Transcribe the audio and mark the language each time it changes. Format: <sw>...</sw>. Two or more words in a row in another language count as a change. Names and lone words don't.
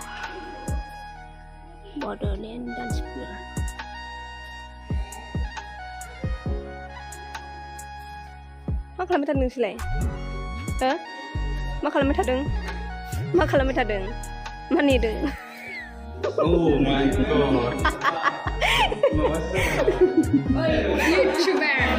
<brx>बड'लेण्ड डान्स फ्ल'र मा खालामबाय थादों नोंसोरलाय हो मा खालामबाय थादों मा नेदों</brx> <en>Oh my god. YouTuber.</en>